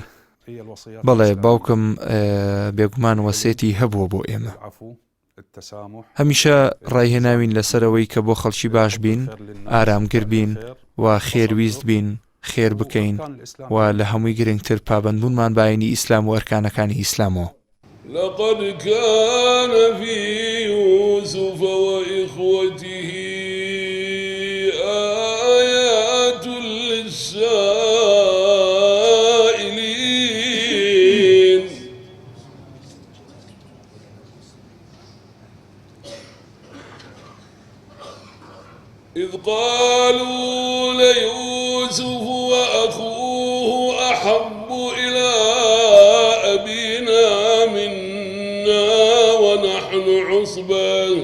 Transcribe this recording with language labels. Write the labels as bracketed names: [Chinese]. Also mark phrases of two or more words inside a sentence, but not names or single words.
[Central Kurdish] بەڵێ باوکم بێگومان وەسێتی هەبووە بۆ ئێمە. هەمیشە ڕایهێناوین لەسەرەوەی کە بۆ خەڵکی باش بین، ئارامگر بین و خێرویست بین، خێر بکەین و لە هەمووی گرنگتر پابەندبوونمان باینی ئیسلام و ئەرکانەکانی ئیسلامەوە. [Arabic] لقد كان في يوسف وإخوته آيات للسائلين إذ قالوا ليوسف وأخوه أحب إلى أبينا منا ونحن عصبة